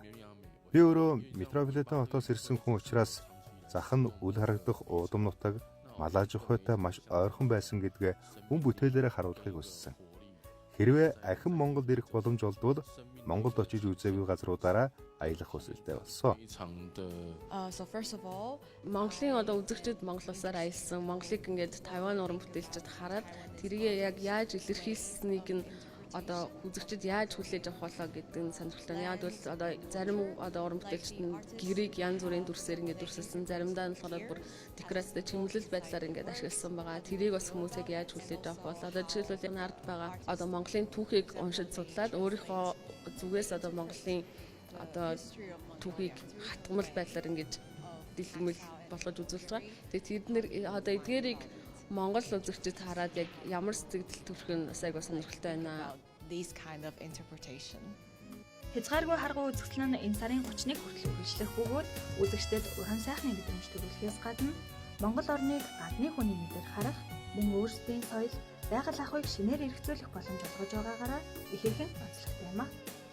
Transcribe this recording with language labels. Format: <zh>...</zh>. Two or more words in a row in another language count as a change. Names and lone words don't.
<mn>Би өөрөө метрополитен хотоос ирсэн хүн учраас зах нь үл харагдах уудам нутаг Малажих хойтой маш ойрхон байсан гэдгээ мөн бүтээлээрээ харуулахыг хүссэн. Хэрвээ ахин Монголд ирэх боломж олдвол Монголд очиж үзээгүй газруудаараа аялах хүсэлтэй болсон.</mn> <en>So first of all,</en> <mn>Монголын одоо үзэгчид Монгол улсаар аялсан, Монголыг ингээд Тайван уран бүтээлчид хараад тэрийг яг яаж илэрхийлсэнийг нь одоо үзэгчид яаж хүлээж авах болоо гэдэг нь сонирхолтой. Яг бол одоо зарим одоо уран бүтээлчид нь гэрийг янз бүрийн дүрсээр ингээд дүрсэлсэн, заримдаа нь болохоор бүр декорацтай чимэглэл байдлаар ингээд ашигласан байгаа. Тэрийг бас хүмүүс яг яаж хүлээж авах бол одоо жишээлбэл энэ ард байгаа одоо Монголын түүхийг уншиж судлаад өөрийнхөө зүгээс одоо Монголын одоо түүхийг хатгамал байдлаар ингээд дэлгэмэл болгож үзүүлж байгаа. Тэгээ тэд нэр одоо эдгээрийг Монгол үзэгчид хараад яг ямар сэтгэл төрөх нь бас айгуу сонирхолтой байна.</mn> <en>these kind of interpretation.</en> <mn>Хязгааргүй харгуй үзэсгэлэн нь энэ сарын 31 хүртэл үргэлжлэх бөгөөд үзэгчдэд уран сайхны мэдрэмж төрүүлэхээс гадна Монгол орныг гадны хүний мэдээр харах, мөн өөрсдийн соёл, байгаль ахуйг шинээр эргцүүлэх боломж олгож байгаагаараа их хэрхэн онцлогтой юм а.</mn>